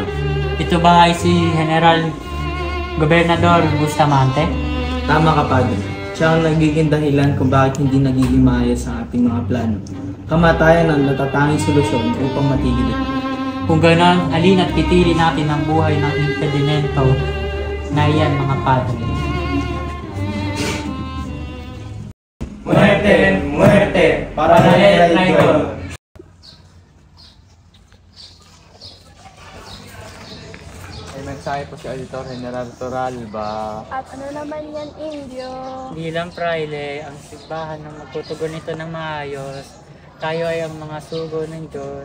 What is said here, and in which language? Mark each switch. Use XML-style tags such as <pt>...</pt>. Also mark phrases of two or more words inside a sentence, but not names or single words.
<tl>Ito ba ay si General Gobernador Bustamante? Tama ka, Padre. Siya ang nagiging dahilan kung bakit hindi nagiging maayos ang ating mga plano. Kamatayan ang natatanging solusyon upang matigil ito. Kung gano'n, halina't pitili natin ang buhay ng impedimento na iyan, mga Padre.</tl> <es>Muerte! Muerte!</es> <tl>Para sa traitor! May mensahe po si Auditor General Toralba. At ano naman yan, Indio? Bilang praile, ang simbahan na magtutugon nito ng maayos, tayo ay ang mga sugo ng Diyos.</tl>